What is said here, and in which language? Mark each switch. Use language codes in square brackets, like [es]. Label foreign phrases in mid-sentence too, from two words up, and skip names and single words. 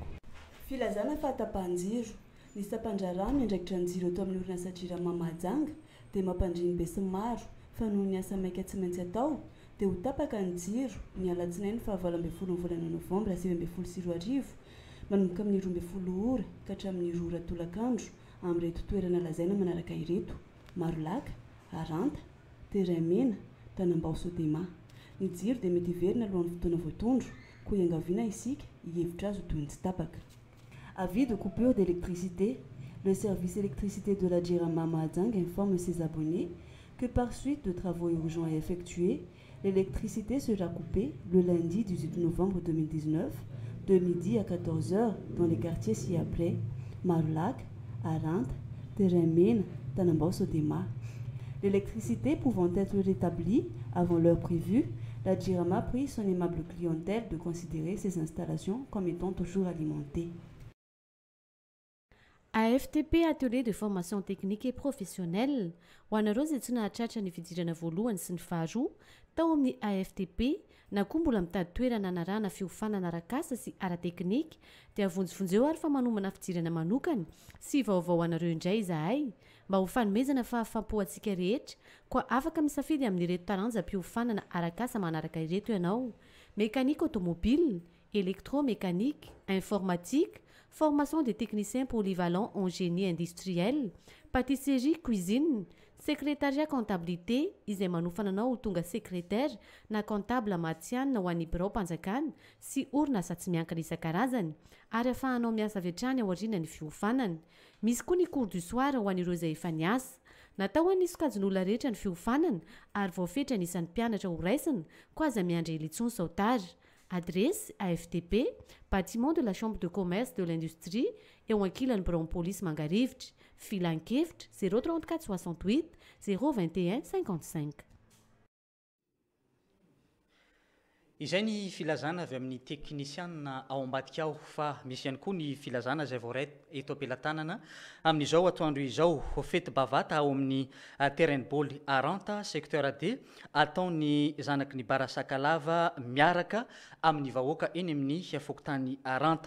[mg] Filazana fa tapanjiro ny sapandrarano ndraikitra anjiro eto amin'ny orinasa Jirama Mahajanga dia mampandriny be sy maro fa noho ny asa maika tsy maintsy atao dia ho tapaka ny jiro ny alatsinainy fa 12 volana Novambra 2024 manomboka amin'ny 12 ora ka hatramin'ny 1 ora tolakandro amin'ireto toerana lazaina manaraka ireto: Marolaka, Aranta, Teramena, Tanambao Sodema. Ny jiro dia mety hiverina alohan'ny fotoana voatondro koa iangaviana isika hihevitra azy ho toy ny tsy tapaka. [fr] Avis de coupure d'électricité, le service électricité de la Jirama Mahajanga informe ses abonnés que par suite de travaux urgents à effectuer, l'électricité sera coupée le lundi 18 novembre 2019 de midi à 14h dans les quartiers ci-après: Marolaka, Aranta, Teramena, Tanambao Sodema. L'électricité pouvant être rétablie avant l'heure prévue, la Jirama prie son aimable clientèle de considérer ces installations comme étant toujours alimentées. AFTP, atelier de formation technique et professionnelle. [mg] Ho anareo izay tsy nahatratra ny fidirana voalohany sy ny faharoa tao amin'ny AFTP na koa mbola mitady toerana anarana fiofanana arak'asa sy ara-teknika dia avonjivonjeo ary fa manomana fidirana manokana sy vaovao anareo indray izahay mba ho fanomezana fahafaham-po antsika rehetra koa afaka misafidy amin'ireto taranjam-piofanana arak'asa manaraka ireto ianao: [fr] mécanique automobile, électromécanique, informatique, formation des techniciens polyvalents en génie industriel, pâtisserie, cuisine, secrétariat, comptabilité [mg] izay manofana anao ho tonga secrétaire na comptable matianina ho an'ny birao mpanjakana sy orinasa tsy miankina isan-karazany ary ahafahanao miasa avy hatrany ao aoriana ny fiofanana. Misy koa ny [fr] cours du soir [mg] ho an'ireo izay efa niasa. natao anisy kajin'olona rehetra ny fiofanana ary voafetra anisan'ny mpianatra ho raisina ko aza miandry Elitson Sautage. [fr] Adresse AFTP, bâtiment de la Chambre de commerce de l'industrie, [mg] eo ankilan'ny Brompolis Mangarivotra. Filan-kevitra 034 68 021 55. Izay ny filazana avy amin'ny teknisiana ao ambadika ao fa misy ihany koa ny filazana izay voaray eto am-pelatanana amin'izao atoandro izao fety bavata ao amin'ny [fr] terrain de bôly [mg] Aranta secteur D ataony zanaky ny Barasakalava miaraka amin'ny vahoaka eny amin'ny fokotany Aranta.